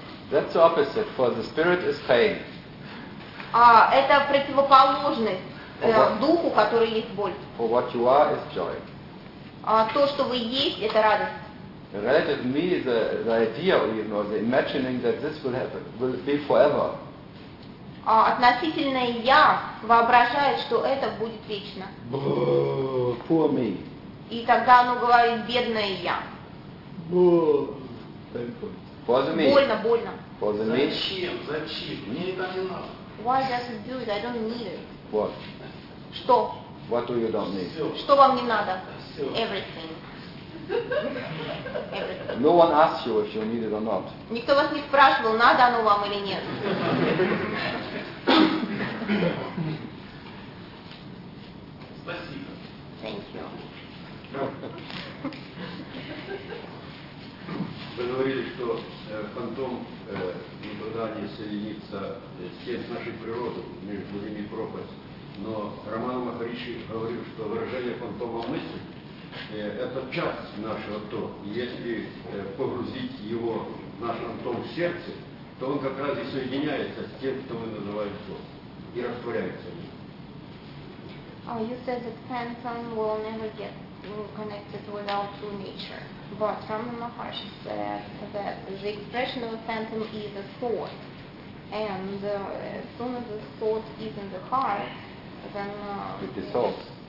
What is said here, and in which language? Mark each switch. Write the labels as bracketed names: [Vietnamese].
[English] That's the opposite, for the spirit is pain. [Russian] Это противоположность духу, который есть боль. [English] For what you are is joy. [Russian] То, что вы есть, это радость. [English] The relative me is the idea, even, or the imagining that this will happen, will be forever. [Russian] Относительное я воображает, что это будет вечно. [English] Poor me. [Russian] И тогда оно говорит, бедное я. Больно, больно. Зачем? Зачем? Мне это не надо. [English] Why does it do it? I don't need it. What? [Russian] Что? [English] What do you don't need? [Russian] Что вам не надо? Все. [English] Everything. Everything. No one asks you if you need it or not. [Russian] Никто вас не спрашивал, надо оно вам или нет. Спасибо. [English] Thank you. [Russian] Вы говорили, что фантом никогда не соединится с тем, с нашей природой, между ними пропасть. Но Роман Махариши говорил, что выражение фантома мысли это часть нашего то. Если погрузить его в наш фантом в сердце, то он как раз и соединяется с тем, что мы называем то, и растворяется в нем. [English] Oh, you said that phantom will never get connected without true nature. But Ramana Maharshi said that the expression of a phantom is a thought. And as soon as the thought is in the heart, then... it dissolves.